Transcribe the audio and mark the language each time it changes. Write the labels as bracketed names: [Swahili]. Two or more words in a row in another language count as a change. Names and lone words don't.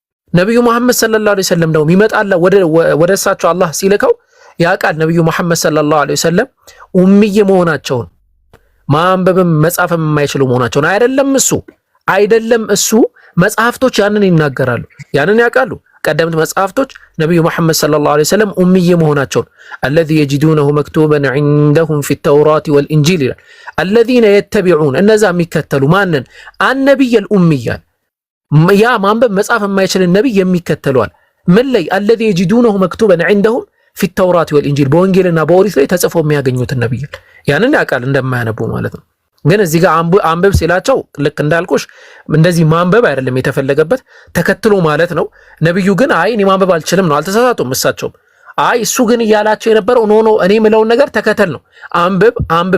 [Amharic] ነብዩ መሐመድ [Arabic] صلى الله عليه وسلم [Amharic] ነው ይመጣላ ወደ እሳቸው አላህ ሲልከው ያቃል ነብዩ መሐመድ [Arabic] صلى الله عليه وسلم [Amharic] ኡምይ መሆናቸውን ማንበብም መጻፍም የማይችሉ መሆናቸውን አይደለም እሱ መጽሐፍቶች ያንን ይናገራሉ ያንን ያቃሉ ቀደምት መጽሐፍቶች ነብዩ መሐመድ [Arabic] صلى الله عليه وسلم [Amharic] ኡምይ መሆናቸውን [Arabic] الذي يجدونه مكتوبا عندهم في التوراة والإنجيل الذين يتبعون [Amharic] እነዛ የሚከተሉ ማንን [Arabic] النبي الأمي [Amharic] ያ ማንበብ መጻፍ የማይችል ነብይ የሚከተሉዋል ምን ላይ [Arabic] الذي يجدونه مكتوبا عندهم في التوراة والإنجيل [Amharic] በወንጌልና በኦሪት ላይ ተጽፎ የሚያገኙት ነብይ ያንን ያቃል እንደማያነቡ ማለት ነው ግን እዚህ ጋር አንበብ ሲላቸው ልክ እንዳልኩሽ እንደዚህ ማንበብ አይደለም የተፈለገበት ተከትሎ ማለት ነው ነብዩ ግን አይ እኔ ማንበብ አልችልም ነው አልተሳሳቱም እሳቸው አይ እሱ ግን ያላቸው የነበረው ኖ እኔ የምለውን ነገር ተከተል ነው አንብብ